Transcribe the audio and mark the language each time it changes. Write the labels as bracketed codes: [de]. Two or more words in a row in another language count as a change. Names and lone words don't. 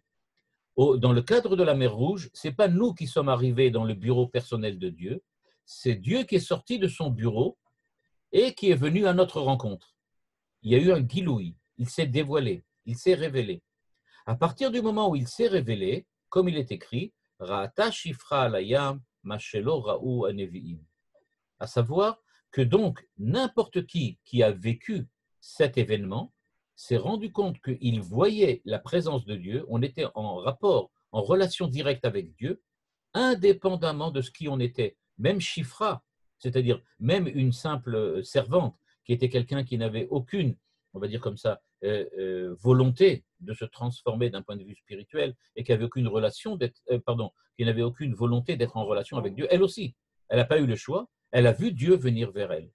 [fr] Dans le cadre de la mer Rouge, ce n'est pas nous qui sommes arrivés dans le bureau personnel de Dieu, c'est Dieu qui est sorti de son bureau et qui est venu à notre rencontre. Il y a eu un giloui, il s'est dévoilé, il s'est révélé. À partir du moment où il s'est révélé, comme il est écrit, [he] ראתה שפרה על הים, מה שלא ראו הנביאים. [fr] À savoir que donc n'importe qui a vécu cet événement s'est rendu compte qu'il voyait la présence de Dieu, on était en rapport, en relation directe avec Dieu, indépendamment de ce qui on était, même Shifra, c'est-à-dire même une simple servante, qui était quelqu'un qui n'avait aucune, on va dire comme ça, volonté de se transformer d'un point de vue spirituel et qui n'avait aucune relation qui n'avait aucune volonté d'être en relation avec Dieu, elle aussi, elle n'a pas eu le choix, elle a vu Dieu venir vers elle.